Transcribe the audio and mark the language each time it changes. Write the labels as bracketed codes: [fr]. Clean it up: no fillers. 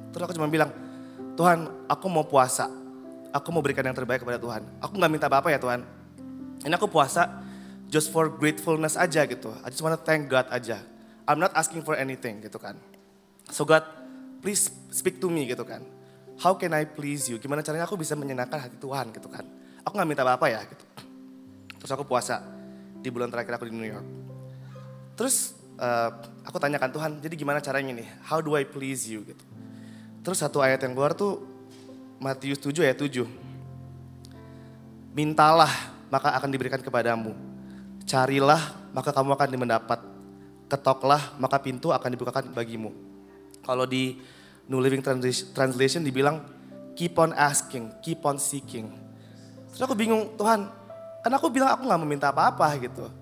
[id] Terus aku cuma bilang, Tuhan, aku mau puasa. Aku mau berikan yang terbaik kepada Tuhan. Aku gak minta apa-apa ya Tuhan. Ini aku puasa [en] just for gratefulness [id] aja gitu. [en] I just wanna thank God aja. I'm not asking for anything [id] gitu kan. [en] So God, please speak to me [id] gitu kan. [en] How can I please you? [id] Gimana caranya aku bisa menyenangkan hati Tuhan gitu kan. Aku gak minta apa-apa ya gitu. Terus aku puasa di bulan terakhir aku di New York. Terus aku tanyakan Tuhan, jadi gimana caranya nih? [en] How do I please you [id] gitu. Terus satu ayat yang keluar tuh Matius 7 ayat 7. Mintalah maka akan diberikan kepadamu. Carilah maka kamu akan mendapat. Ketoklah maka pintu akan dibukakan bagimu. Kalau di New Living Translation dibilang [en] keep on asking, keep on seeking. [id] Terus aku bingung, Tuhan, kan aku bilang aku gak mau minta apa-apa gitu.